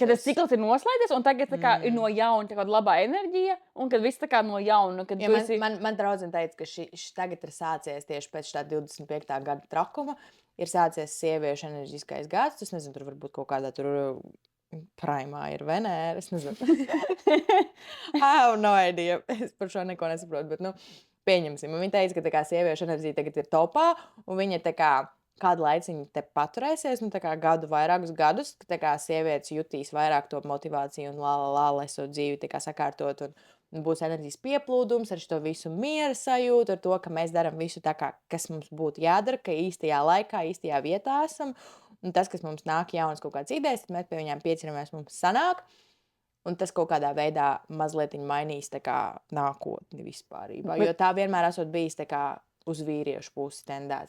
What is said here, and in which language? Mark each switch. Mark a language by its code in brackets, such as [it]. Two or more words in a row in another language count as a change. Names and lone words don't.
[lv] Kad tas cikls ir noslēdzies, un tagad tā kā ir no jauna tā kāda labā enerģija, un kad viss tā kā no jauna. Man draudzene teica, ka tagad ir sācies tieši pēc tā 25. gada trakuma. Ir sācies sieviešu enerģiskais gads. Es nezinu, tur varbūt kaut kādā tur primā ir Venēra. Es nezinu. [en] I have no idea. [lv] Es par šo neko nesaprotu, bet, pieņemsim. Un viņa teica, ka tā kā sieviešu enerģija tagad ir topā, un viņa tā kā kādu laiciņu te paturēsies, tā kā vairākus gadus, ka tā kā sievietes jutīs vairāk to motivāciju un esot dzīvi tā kā sakārtot un būs enerģijas pieplūdums ar šo visu miera sajūtu, ar to, ka mēs darām visu tā kā, kas mums būtu jādara, ka īstajā laikā, īstajā vietā esam, un tas, kas mums nāk jaunas kaut kādas idejas, tad mēs pie viņām piecinamies, mums sanāk, un tas kaut kādā veidā mazliet mainīs tā kā nākotni vispārībā, jo tā vienmēr esot bijis tā kā uz vīriešu pusi tendēts.